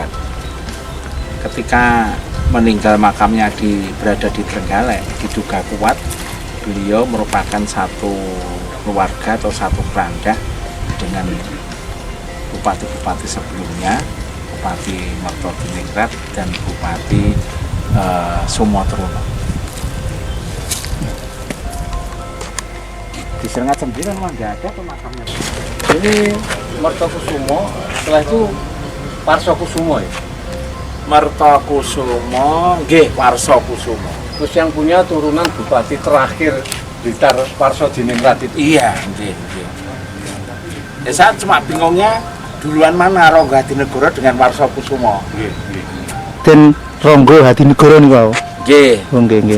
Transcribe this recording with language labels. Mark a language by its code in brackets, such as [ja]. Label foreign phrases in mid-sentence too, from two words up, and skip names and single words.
[id] Ketika meninggal makamnya berada di Trenggalek, diduga kuat beliau merupakan satu keluarga atau satu kerangka dengan bupati-bupati sebelumnya, Bupati Mertodiningrat dan Bupati Sumoterono. Di Srengat sendiri memang nggak ada pemakamnya. Ini Mertokusumo, setelah itu Parsokusumo ya. Mertokusumo, nggih Parsokusumo. Terus yang punya turunan bupati terakhir Blitar Parsodiningrat itu. Iya, nggih. Ya, saya cuma bingungnya duluan mana Ronggo Hadinegoro dengan Parsokusumo. Dan Ronggo Hadinegoro nih kau. Nggih. Nggih,